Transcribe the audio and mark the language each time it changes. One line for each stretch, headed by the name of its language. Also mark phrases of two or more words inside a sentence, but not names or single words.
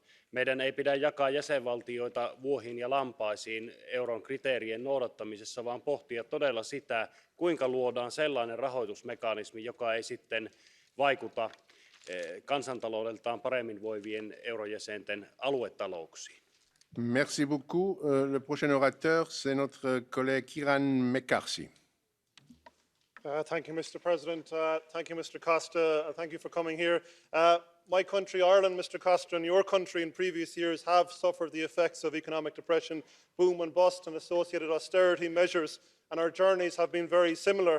Finnish: Meidän ei pidä jakaa jäsenvaltioita vuohiin ja lampaisiin euron kriteerien noudattamisessa, vaan pohtia todella sitä, kuinka luodaan sellainen rahoitusmekanismi, joka ei sitten vaikuta kansantaloudeltaan paremmin voivien eurojäsenten aluetalouksiin.
French: Merci beaucoup. Le prochain orateur, c'est notre collègue Kiran Mekarsi.
English: Thank you, Mr. President. Thank you, Mr. Costa. Thank you for coming here. My country, Ireland, Mr. Costa, and your country in previous years have suffered the effects of economic depression, boom and bust, and associated austerity measures, and our journeys have been very similar.